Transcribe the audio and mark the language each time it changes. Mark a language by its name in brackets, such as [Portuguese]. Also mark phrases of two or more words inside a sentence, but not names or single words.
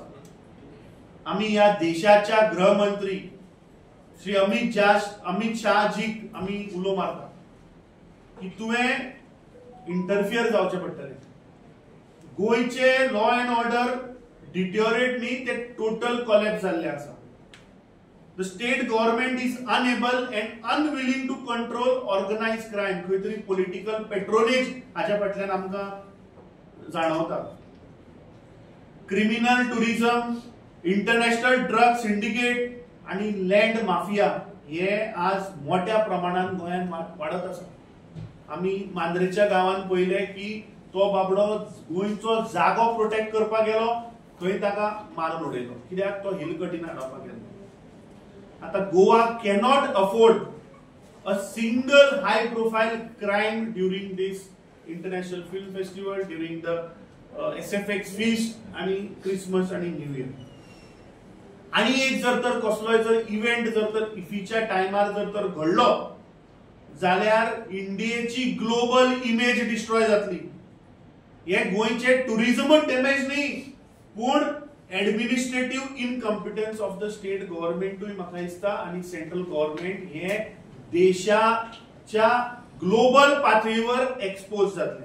[Konkani] आमी ह्या देशाच्या गृहमंत्री श्री अमित शाहजीक आमी उलो मारता की तुवें इंटरफियर जावचें पडटलें. गोंयचे [English] law and order deteriorate [Konkani] न्ही, ते [English] total collapse [Konkani] जाल्ले आसा. [English] The state government is unable and unwilling to control organized crime. [Konkani] खंय तरी [English] political patronage [Konkani] हाच्या फाटल्यान आमकां जाणवता. [English] criminal tourism, international drug syndicate [Konkani] आणि [English] land mafia [Konkani] हे आज मोठ्या प्रमाणात गोंयांत वाडत आसा. आमी मांद्रेच्या गांवांत पळयलें की तो बाबडो गोंयचो जागो प्रोटेक्ट करपाक गेलो, थंय ताका मारून उडयलो. कित्याक तो हिल कटीन हाडपाक गेलो. [English] आता गोवा cannot afford a single high profile crime during this international film festival, during the SFX feast आणि क्रिसमस आणि New Year. [Konkani] आणि एक जर तर कसलोय जर इव्हेंट जर तर इफीच्या टायमार जर तर घडलो जाल्यार इंडियेची [English] global image destroy [Konkani] जातली. हे गोंयचे टुरिझमच डॅमेज न्ही, पूण [English] administrative incompetence of the state government [Konkani] म्हाका दिसता आणि [English] central government [Konkani] हे देशाच्या ग्लोबल पातळीवर एक्सपोज जातले.